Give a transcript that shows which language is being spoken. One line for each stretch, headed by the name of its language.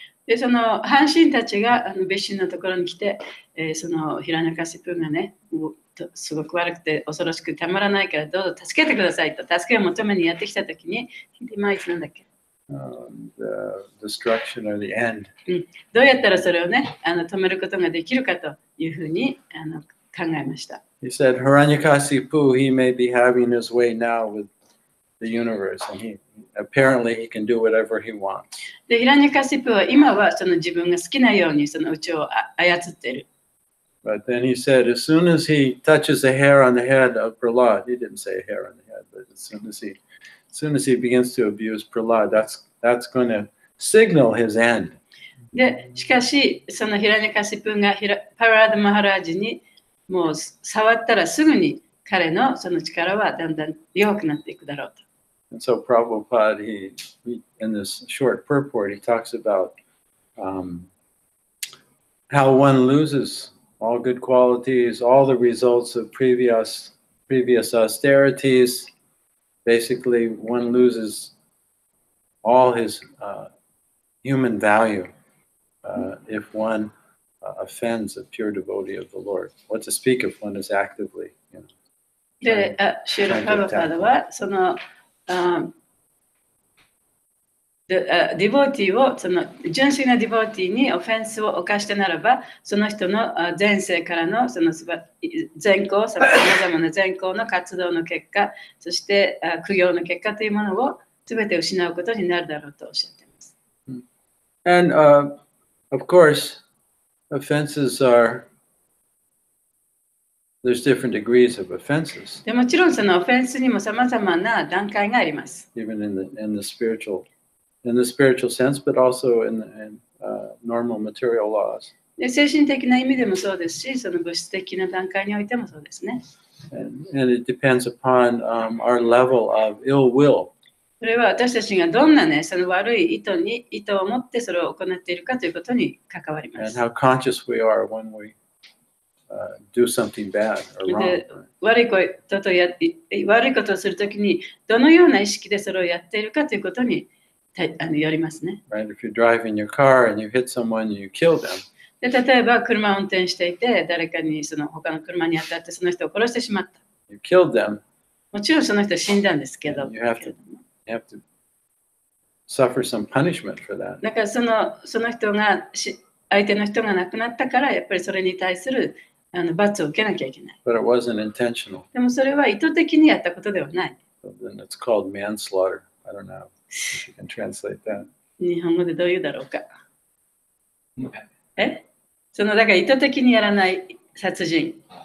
Japanese: で、その半神たちが別神のところに来て、そのヒラニャカシプがね、もうすごく悪くて恐ろしくてたまらないからどうぞ助けてくださいと助けを求めにやってきたときに、今いつなんだっけ、
English: The destruction or the end.
Japanese: どうやったらそれをね、止めることができるかというふうに考えました。
English: He said, Hiranyakasipu, he may be having his way now with the universe, and apparently he can do whatever he wants.
Japanese: で、ヒラニャカシプは今はその自分が好きなようにその宇宙を操っている。
English: But then he said, as soon as he touches a hair on the head of Prahlad, he didn't say a hair on the head, but as soon as he begins to abuse Prahlad, that's going to signal his end.
Japanese: で、しかし、そのヒラニャカシプがパラーダ・マハラージにもう触ったらすぐに彼のその力はだんだん弱くなっていくだろうと。
English: And so Prabhupada, he in this short purport, he talks about how one loses all good qualities, all the results of previous austerities. Basically, one loses all his human value if one offends a pure devotee of the Lord. What to speak if one is actively,
Japanese: で、シュール・パルパダはそのディボーティーをその純粋なディボーティーにオフェンスを犯したならば、その人の前世からのその善行、さまざまな善行の活動の結果、そして苦行の結果というものを全て失うことになるだろうとおっしゃっています。
English: And of course, offenses there's different degrees of offenses.
Japanese: でもちろんそのオフェンスにもさまざまな段階があります。
English: Even in the spiritual sense, but also in normal material laws.
Japanese: で、精神的な意味でもそうですし、その物質的な段階においてもそうですね。
English: And it depends upon our level of ill will.
Japanese: それは私たちがどんなね、その悪い意図を持ってそれを行っているかということに関わります。
English: And how conscious we are when we do something bad or wrong.
Japanese: 悪いことをするときにどのような意識でそれをやっているかということによりますね。
English: Right? If you're driving your car and you hit someone and you kill them.
Japanese: で、例えば車を運転していて誰かにその他の車に当たってその人を殺してしまった。
English: You killed them.
Japanese: もちろんその人は死んだんですけど。
English: You have to suffer some punishment for that.
Japanese: だからその人が相手の人が亡くなったからやっぱりそれに対する罰を受けなきゃいけない。
English: But it wasn't intentional.
Japanese: でもそれは意図的にやったことではない。
English: So then it's called manslaughter. I don't know if you can translate that.
Japanese: 日本語でどう言うだろうか。だから意図的にやらない殺人。